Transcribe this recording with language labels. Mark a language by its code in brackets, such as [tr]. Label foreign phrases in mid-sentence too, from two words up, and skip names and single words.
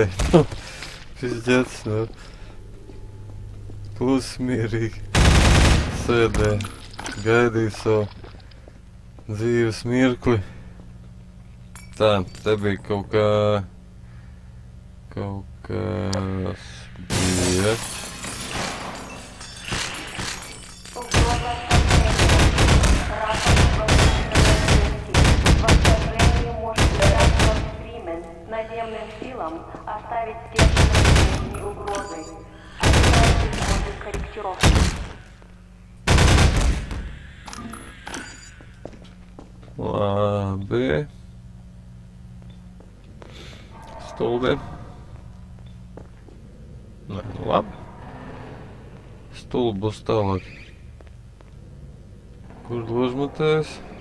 [lv] Pizģets, nu. Pusmierīgi. Sēdē. Gaidīja savu dzīves mirkli. Tā, te bija kaut kas bija. [ru] Наземным силам оставить стержень угрозой. Отправить корректировки. [lv] Labi. Stulbi. Nē, labi. Stulbi būs tālāk. Kur ložmatēs?